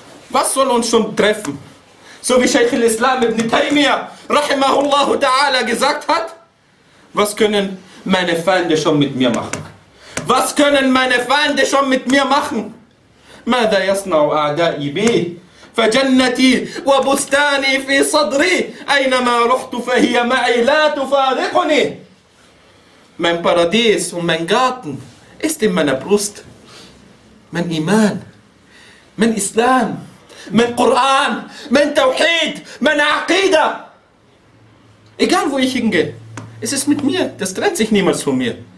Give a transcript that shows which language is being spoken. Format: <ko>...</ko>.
<de>Was soll uns schon treffen? So wie Sheikh al-Islam ibn Taymiyyah, rahimahullahu ta'ala, gesagt hat, was können meine Feinde schon mit mir machen? Was können meine Feinde schon mit mir machen?</de> <ar>ماذا يصنع أعدائي بي فجنتي وبستاني في صدري أينما رحت فهي معي لا تفارقني.</ar> <de>Mein Paradies und mein Garten ist in meiner Brust. Mein Iman, mein Islam, mein Koran, mein Tauhid, mein Aqida. Egal wo ich hingehe, es ist mit mir, das trennt sich niemals von mir.</de>